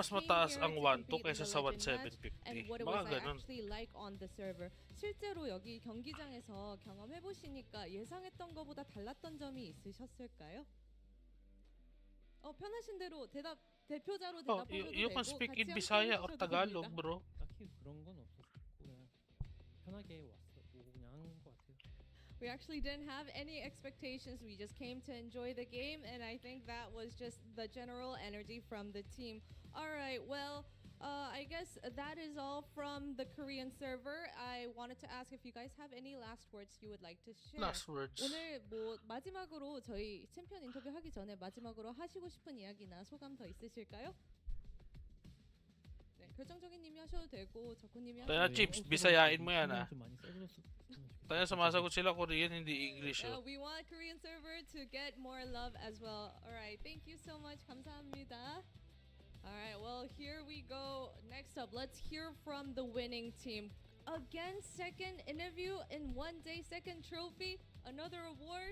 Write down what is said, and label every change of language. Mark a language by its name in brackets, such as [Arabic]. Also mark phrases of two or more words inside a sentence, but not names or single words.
[English] first [Filipino] mas [English] came [Filipino] mataas [English] here [Filipino] ang [English] to 1-2 compete in [Filipino] kaysa [English] the [Filipino] sa [English] Legend match, [Filipino] 1-750? [English] and what it [Filipino] Baka [English] was [Filipino] ganun. [English] actually like on the server. [Korean] 실제로 여기 경기장에서 경험해 보시니까 예상했던 것보다 달랐던 점이 있으셨을까요? 편하신 대로 대표자로 대답하셔도 [English] You [Korean] 되고 [English] can speak [Korean] 같이 [English] in [Korean] 함께 [English] Bisaya or [Korean] 해주셔도 [English] Tagalog, [Korean] 됩니다. [English] bro. [Korean] 딱히 그런 건 없었고 그냥 편하게 오고 그냥 한 것 같아요. [English] We actually didn't have any expectations. We just came to enjoy the game, and I think that was just the general energy from the team. All right, well, I guess that is all from the Korean server. I wanted to ask if you guys have any last words you would like to share. Last words. [Korean] 오늘 마지막으로 저희 챔피언 인터뷰 하기 전에 마지막으로 하시고 싶은 이야기나 소감 더 있으실까요? 네, 결정적인 님이 하셔도 되고 적군님이 하셔도 [Filipino] Kaya [Korean] 되고. [Filipino] Chips, Bisayain mo yan, ah. [Korean] 좀 많이 써줬으면 [Filipino] Kaya sumasagot sila Korean, hindi English. [English] Oh. We want Korean server to get more love as well. All right, thank you so much. [Korean] 감사합니다. [English] All right, well, here we go. Next up, let's hear from the winning team. Again, second interview in one day, second trophy, another award.